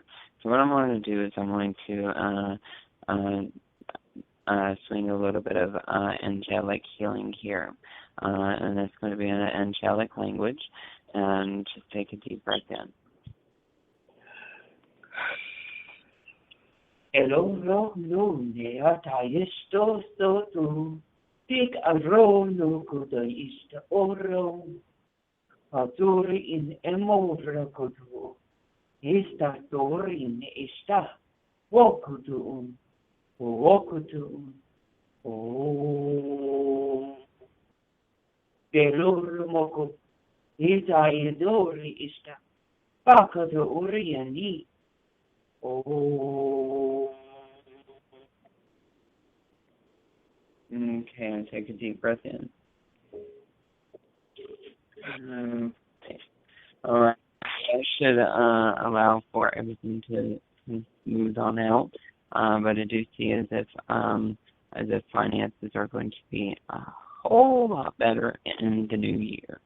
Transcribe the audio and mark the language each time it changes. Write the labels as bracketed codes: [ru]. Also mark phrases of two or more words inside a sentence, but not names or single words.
[en] So what I'm going to do is I'm going to swing a little bit of angelic healing here. And it's going to be in an angelic language. And just take a deep breath in. Hello, no, ne ataisto tu. Tik aro no kuda ist oro. Aturi in emora kudu. Esta tori in esta. Wokudu. Wokudu. Oh. Delor moko. Ita idori ista. Pakadu uriani. Oh. Okay, and take a deep breath in. Okay. All right. I should allow for everything to move on out, but I do see as if finances are going to be a whole lot better in the new year.